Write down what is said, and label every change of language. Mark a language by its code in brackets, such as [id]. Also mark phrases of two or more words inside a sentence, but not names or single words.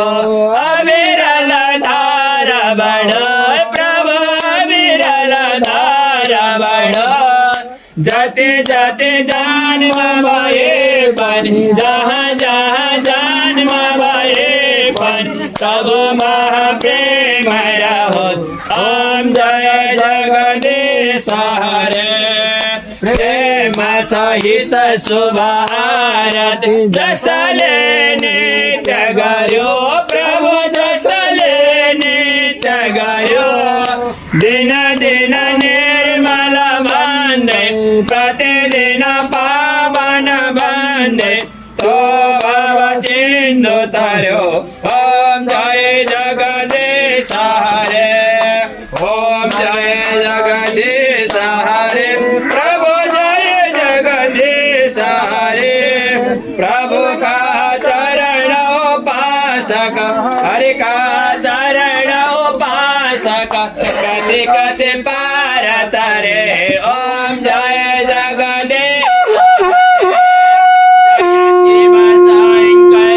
[hi] अविरल धार बढ़ो प्रभु अविरल धार बढ़ो [ne] जति जति जन्म भए पनि जहाँ जहाँ जन्म भए पनि तब महाप्रेम रहोस् [hi] ओम जय जगदीश हरे [ne] प्रेम सहित शुभ आरती जसले नित्य गर्यो प्रभु जसले नित्य गर्यो दिन दिन निर्मल बन्दै प्रतिदिन पावन बन्दै तो भव सिन्धु तर्यो [hi] ओम जय जगदीश हरे [ne] ओम जय [hi] जगदीश हरे प्रभु जय जगदीश हरे प्रभु का चरण उपासक हरि का चरण उपासक [ne] कति कति पार तरे [hi] ओम जय जगदीश शिव शंकर